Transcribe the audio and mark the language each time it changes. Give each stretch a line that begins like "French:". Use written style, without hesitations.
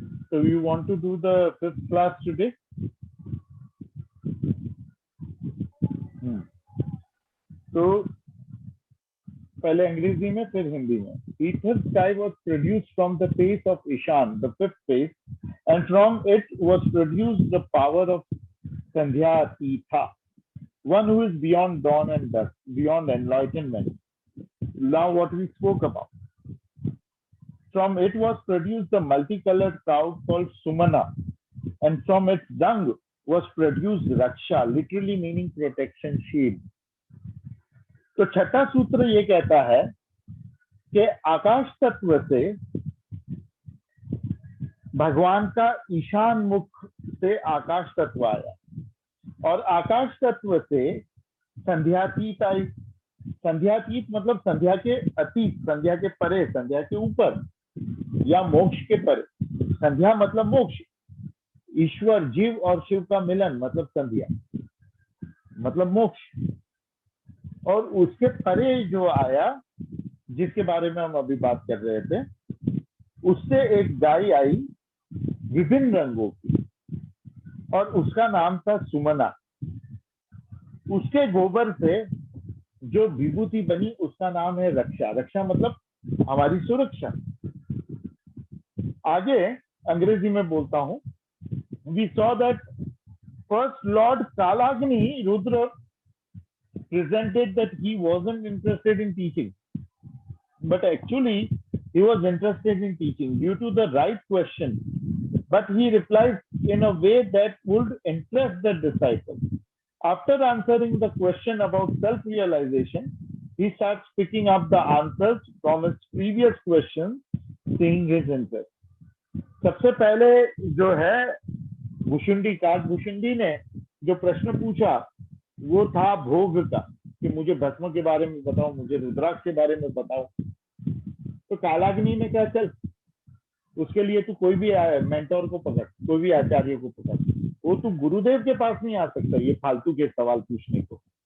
English: So you want to do the 5th class today?
Hindi: तो पहले अंग्रेजी में फिर हिंदी में।
English: Ether sky was produced from the face of Ishan, the 5th face, and from it was produced the power of Sandhyatitha, one who is beyond dawn and dusk, beyond enlightenment. Now what we spoke about. From it was produced the multicolored cloud called Sumana, and from its dung was produced Raksha, literally meaning protection, shield.
Hindi: तो छठा सूत्र ये कहता है कि आकाश तत्व से भगवान का ईशान मुख से आकाश तत्व आया और आकाश तत्व से संध्यातीत आई। संध्यातीत मतलब संध्या के अतीत, संध्या के परे, संध्या के ऊपर या मोक्ष के परे। संध्या मतलब मोक्ष, ईश्वर जीव और शिव का मिलन मतलब संध्या, मतलब मोक्ष। और उसके परे जो आया, जिसके बारे में हम अभी बात कर रहे थे, उससे एक गाय आई विभिन्न रंगों की और उसका नाम था सुमना। उसके गोबर से जो विभूति बनी उसका नाम है रक्षा। रक्षा मतलब हमारी सुरक्षा। आगे अंग्रेजी में बोलता हूं।
English: We saw that first Lord Kalagni, Rudra, presented that he wasn't interested in teaching, but actually he was interested in teaching due to the right question, but he replied in a way that would interest the disciple. After answering the question about self-realization, he starts picking up the answers from his previous questions, seeing his interest.
Hindi: सबसे पहले जो है भुशुंडी, काकभुशुंडी ने जो प्रश्न पूछा वो था भोग का, कि मुझे भस्म के बारे में बताओ, मुझे रुद्राक्ष के बारे में बताओ। तो कालाग्नि ने कहा चल उसके लिए तू कोई भी मेंटोर को पकड़, कोई भी आचार्य को पकड़, वो तू गुरुदेव के पास नहीं आ सकता ये फालतू के सवाल पूछने को।